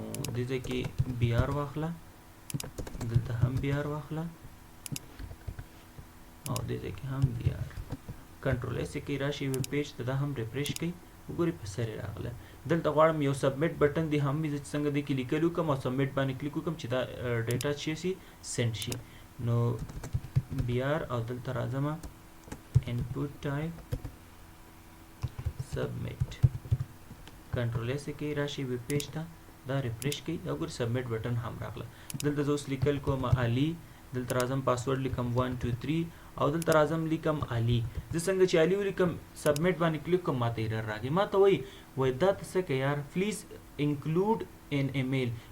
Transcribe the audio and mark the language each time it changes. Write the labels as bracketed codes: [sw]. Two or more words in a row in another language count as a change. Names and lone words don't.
[ps] نو دې ځای کې BR واخله، دلته هم بیار واخله او دې ځای کې هم بیار [en] control S [ps] کې راشي [en] web page [ps] ته دا هم ریفریش کړئ وګورئ په سر راغله دلته غواړم یو [en] submit button [ps] دی هم مې څنګه دی کې لیکلو کوم او سبمیټ باندې کلیک وکم چې دا ډیټا شي سند شي نو بیار او دلته راځم [en] input type submit control S [ps] کې راشي [en] web page [ps] ته دا ریفریش کړئ دا وګورئ [en] submit button [ps] هم راغله دلته زه اوس لیکل کوم علي دلته راځم پاسورډ لیکم 1 2 3 او دلته راځم لیکم علي زه څنګه چې علي ولیکم سبمیټ باندې کلیک کوم ماته ایرر راغی ماته وای دا څه کې یار [en] please include an email